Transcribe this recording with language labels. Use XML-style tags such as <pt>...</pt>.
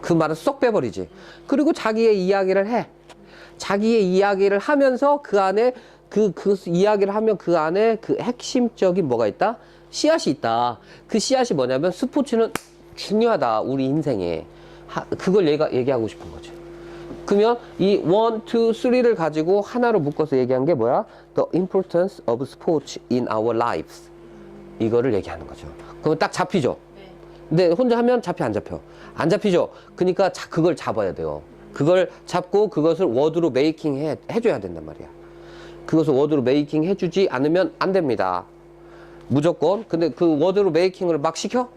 <ko>그 말은 쏙 빼버리지. 그리고 자기의 이야기를 해. 자기의 이야기를 하면서 그 안에 그 이야기를 하면 그 안에 그 핵심적인 뭐가 있다? 씨앗이 있다. 그 씨앗이 뭐냐면 스포츠는 중요하다. 우리 인생에. 그걸 얘가 얘기하고 싶은 거죠. 그러면 이 1, 2, 3를 가지고 하나로 묶어서 얘기한 게 뭐야?</ko> <en>The importance of sports in our lives.</en> <ko>이거를 얘기하는 거죠. 그러면 딱 잡히죠? 네. 근데 혼자 하면 잡혀, 안 잡혀? 안 잡히죠? 그러니까 그걸 잡아야 돼요. 그걸 잡고 그것을 워드로 메이킹 해줘야 된단 말이야. 그것을 워드로 메이킹 해주지 않으면 안 됩니다. 무조건. 근데 그 워드로 메이킹을 막 시켜?</ko>